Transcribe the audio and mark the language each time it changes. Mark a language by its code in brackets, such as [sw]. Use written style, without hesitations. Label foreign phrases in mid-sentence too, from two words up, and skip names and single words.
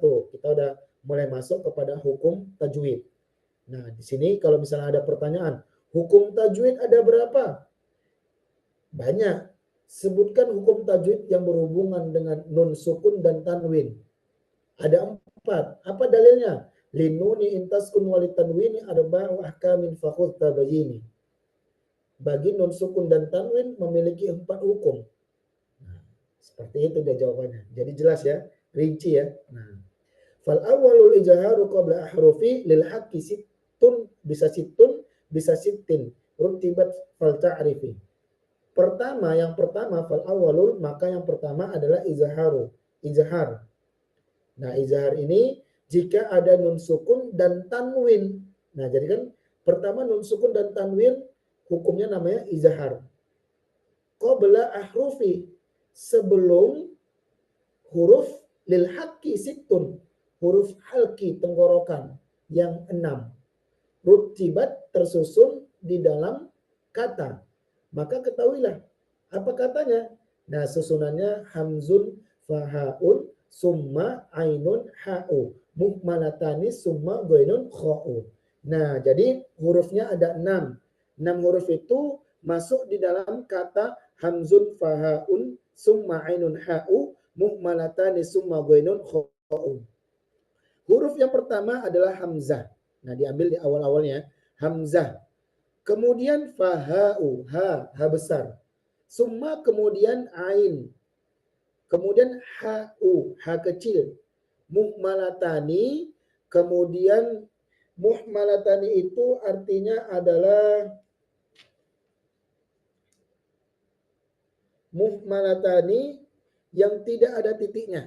[id] Kita udah mulai masuk kepada hukum tajwid. Nah, di sini kalau misalnya ada pertanyaan, hukum tajwid ada berapa? Banyak. Sebutkan hukum tajwid yang berhubungan dengan nun sukun dan tanwin. Ada 4. Apa dalilnya? [ar] للنون إن تسكن وللتنوين أربع أحكام فخذ تبييني. [id] Bagi nun sukun dan tanwin memiliki 4 hukum. Seperti itu dia jawabannya. Jadi jelas ya, rinci ya. Nah, [ar] فالأول الإظهار قبل أحرف للحلق ست بسا ستين رتبت فلتعرف. [id] Yang pertama [ar] فالأول, [id] maka yang pertama adalah izhar. Nah, izhar ini jika ada nun sukun dan tanwin. Nah, jadi kan pertama nun sukun dan tanwin hukumnya namanya izhar. [ar] قبل أحرف, [id] sebelum huruf [ar] للحلق ست, [id] huruf halki tenggorokan yang 6. Rutibat tersusun di dalam kata. Maka ketahuilah apa katanya. Nah, susunannya [ar] همز فهاء ثم عين حاء مهملتان ثم غين خاء. [id] Nah, jadi hurufnya ada 6. 6 huruf itu masuk di dalam kata [ar] همز فهاء ثم عين حاء مهملتان ثم غين خاء. [id] Huruf yang pertama adalah hamzah. Nah, diambil di awal-awalnya hamzah. Kemudian faha'u, ha besar. Summa kemudian ain. Kemudian ha'u, ha kecil. Muhmalatani, kemudian muhmalatani itu artinya adalah muhmalatani yang tidak ada titiknya.